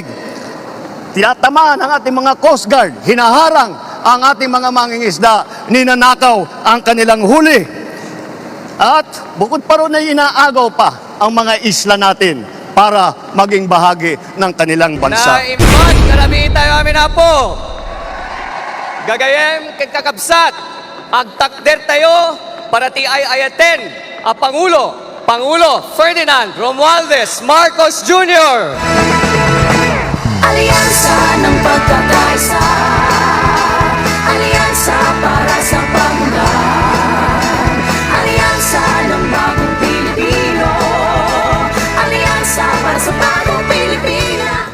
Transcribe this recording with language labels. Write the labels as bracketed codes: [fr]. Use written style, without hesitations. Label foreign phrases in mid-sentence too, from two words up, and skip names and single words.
[tl] Tinatamaan ang ating mga Coast Guard, hinaharang ang ating mga mangingisda, ninanakaw ang kanilang huli. At bukod pa ron ay inaagaw pa ang mga isla natin para maging bahagi ng kanilang bansa. [ilo] Naimbag, nalabi tayo amin na po. Gagayem kakabsat, agtakder tayo para ti ay ayaten a Pangulo Ferdinand Romualdez Marcos Jr. [tl] Alyansa ng pagkakaisa, alyansa para sa pamundan, alyansa ng bagong Pilipino, alyansa para sa bagong Pilipina.